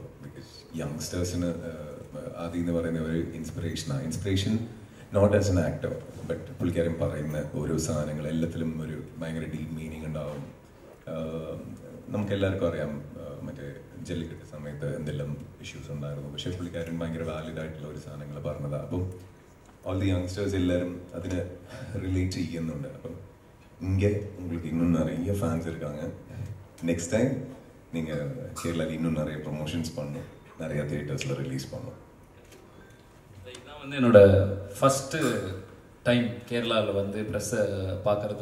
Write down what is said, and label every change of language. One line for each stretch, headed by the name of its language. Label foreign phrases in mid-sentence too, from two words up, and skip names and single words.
Malayalam: ബിക്കോസ് യങ്സ്റ്റേഴ്സിന് ആദ്യം എന്ന് പറയുന്ന ഒരു ഇൻസ്പിറേഷനാണ്.
English: inspiration not as an actor, but
Malayalam: പുള്ളിക്കാരൻ പറയുന്ന ഓരോ സാധനങ്ങൾ എല്ലാത്തിലും ഒരു ഭയങ്കര
English: deep meaning
Malayalam: ഉണ്ടാവും. നമുക്കെല്ലാവർക്കും അറിയാം മറ്റേ ജല്ലിക്കെട്ട് സമയത്ത് എന്തെല്ലാം ഇഷ്യൂസ് ഉണ്ടായിരുന്നു. പക്ഷേ പുള്ളിക്കാരൻ ഭയങ്കര വാലിഡ് ആയിട്ടുള്ള ഒരു സാധനങ്ങൾ പറഞ്ഞതാണ്. അപ്പം
English: all the youngsters
Malayalam: எல்லாரும் അതിനെ ரிலேட் ചെയ്യുന്നുണ്ട്.
Tamil: അപ്പം இங்கே உங்களுக்கு இன்னும் நிறைய ஃபேன்ஸ் இருக்காங்க.
English: next time
Tamil: நீங்கள் கேரளாவில் இன்னும் நிறைய ப்ரொமோஷன்ஸ் பண்ணணும், நிறைய தியேட்டர்ஸில் ரிலீஸ் பண்ணணும். இதுதான் வந்து என்னோட
English: first time
Tamil: கேரளாவில் வந்து ப்ரெஸ்ஸை பார்க்குறது.